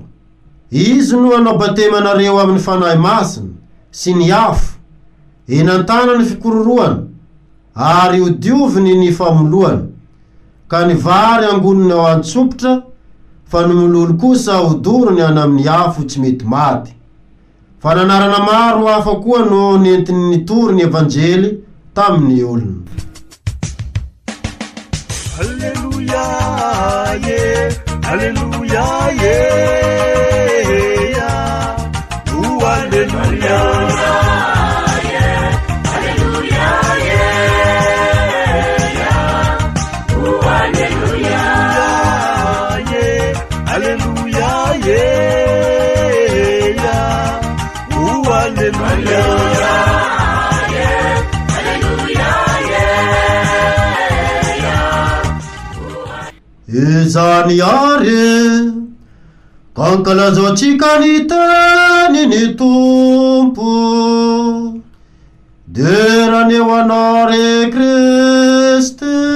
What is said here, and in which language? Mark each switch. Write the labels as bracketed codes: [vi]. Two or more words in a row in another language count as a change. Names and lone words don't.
[mg] Izy no anao batemanareo amin'ny fanahy masina sy ny afo, enantana ny fikororoana, ary odioviny ny famoloana, ka ny vary angoniny ao antsopotra, fa ny mololo kosa hodorony any amin'ny afo tsy mety maty. Fa nanarana maro hafa koa no nentiny nitory ny evanjely tamin'ny olona. [en] Alleluia, yeah, alleluia, yeah, oh, alleluia, yeah, alleluia, yeah, oh, alleluia, yeah, alleluia, yeah, oh, alleluia. [mg] Izany are, kankalazo tsika ny teny ny tompo, dera neo anao re Kriste.